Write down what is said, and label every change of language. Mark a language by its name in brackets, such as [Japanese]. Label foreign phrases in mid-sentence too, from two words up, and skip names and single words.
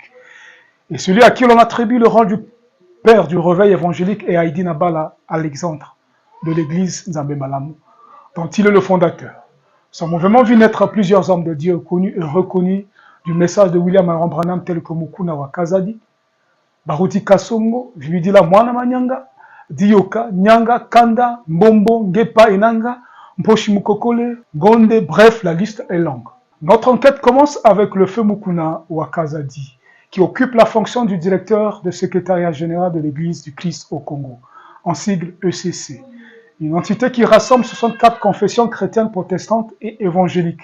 [French] Et celui à qui l'on attribue le rôle du père du réveil évangélique est Haïdi Nabala Alexandre de l'église Nzambe Malamu, dont il est le fondateur. Son mouvement vit naître plusieurs hommes de Dieu connus et reconnus du message de William Marion Branham tels que Mukuna Wakazadi, Baruti Kasongo, Vividila Mwana Manyanga, Dioka, Nyanga, Kanda, Mbombo, Ngepa Enanga, Mposhi Mukokole, Gonde, bref, la liste est longue. Notre enquête commence avec le feu Mukuna Wakazadi, qui occupe la fonction du directeur de secrétariat général de l'Église du Christ au Congo, en sigle ECC, une entité qui rassemble 64 confessions chrétiennes protestantes et évangéliques.